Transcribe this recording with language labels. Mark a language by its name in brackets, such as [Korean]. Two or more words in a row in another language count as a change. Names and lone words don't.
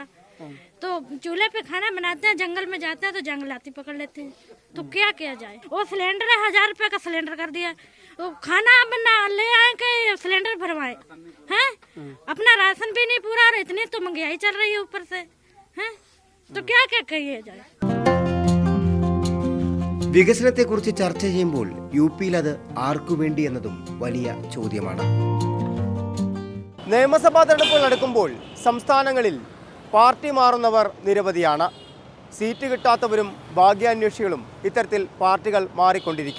[Hindi] तो चूल्हे पे खाना बनाते हैं, जंगल में जाते हैं तो जंगलाती पकड़ लेते हैं. तो क्या किया जाए. वो सिलेंडर है 1000 रुपए का सिलेंडर कर दिया. वो खाना बना ले आए के सिलेंडर भरवाए हैं. अपना राशन भी नहीं पूरा, और इतनी तो महंगाई चल रही है ऊपर से हैं. तो क्या क्या कहिए जाए. [Malayalam] വികസനത്തെക്കുറിച്ച് ചർച്ച ചെയ്യുമ്പോൾ UPയിൽ അത് ആർക്കു വേണ്ടി എന്നതും വലിയ ചോദ്യമാണ്. നിയമസഭാ തെരഞ്ഞെടുപ്പുകൾ നടക്കുമ്പോൾ സംസ്ഥാനങ്ങളിൽ പാർട്ടി മാറുന്നവർ നിരവധിയാണ്. സീറ്റ് കിട്ടാത്തവരും ഭാഗ്യാന്വേഷികളും ഇത്തരത്തിൽ പാർട്ടികൾ മാറിക്കൊണ്ടിരിക്കും.